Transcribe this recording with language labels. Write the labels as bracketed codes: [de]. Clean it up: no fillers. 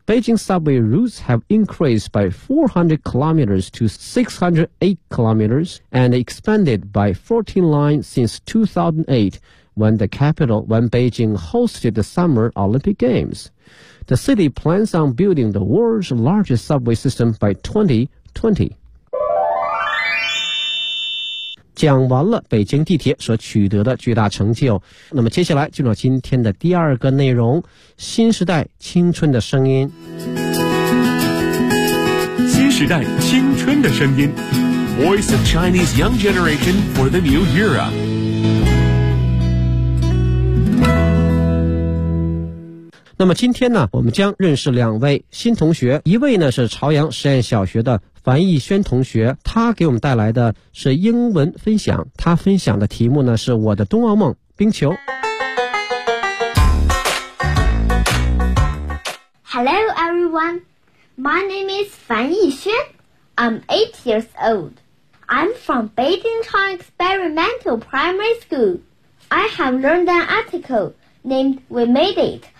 [en] Beijing subway routes have increased by 400 kilometers to 608 kilometers and expanded by 14 lines since 2008 when Beijing hosted the Summer Olympic Games. The city plans on building the world's largest subway system by 2020. [zh] 讲完了北京地铁所取得的巨大成就，那么接下来进入今天的第二个内容，新时代青春的声音。新时代青春的声音 [en] Voice of Chinese Young Generation for the New Era。 [zh] 那么今天呢，我们将认识两位新同学，一位呢是朝阳实验小学的樊逸轩同学，他给我们带来的是英文分享，他分享的题目呢是我的冬奥梦冰球。 [en] Hello everyone, my name is 樊逸轩, I'm 8 years old. I'm from Beijing-Chang Experimental Primary School. I have learned an article named We Made It.